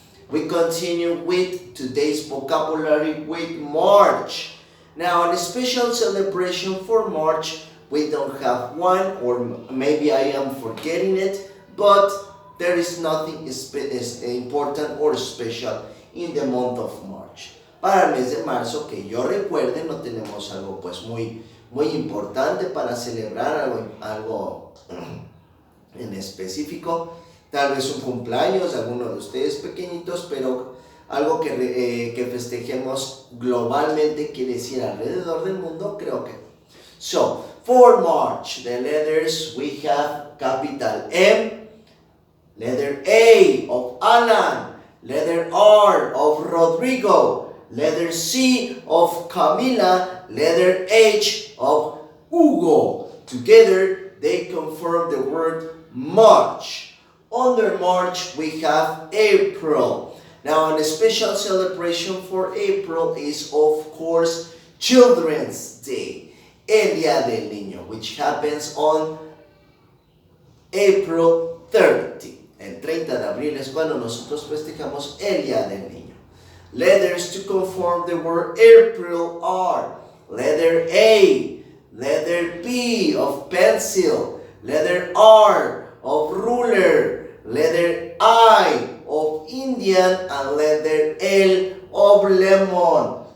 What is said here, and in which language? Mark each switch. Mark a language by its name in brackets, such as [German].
[English] We continue with today's vocabulary with March. Now, a special celebration for March, we don't have one, or maybe I am forgetting it, but there is nothing important or special in the month of March. [Spanish] Para el mes de marzo, que yo recuerde, no tenemos algo pues muy importante para celebrar, algo en específico. Tal vez un cumpleaños de alguno de ustedes pequeñitos, pero algo que festejemos globalmente, quiere decir alrededor del mundo, creo que. [English] So, for March, the letters we have capital M, letter A of Alan, letter R of Rodrigo, letter C of Camila, letter H of Hugo. Together, they conform the word March. Under March, we have April. Now, a special celebration for April is, of course, Children's Day, el Día del Niño, which happens on April 30. [Spanish] El 30 de abril es cuando nosotros festejamos el Día del Niño. [English] Letters to conform the word April are letter A, letter P of pencil, letter R of ruler, letter I of Indian, and letter L of lemon.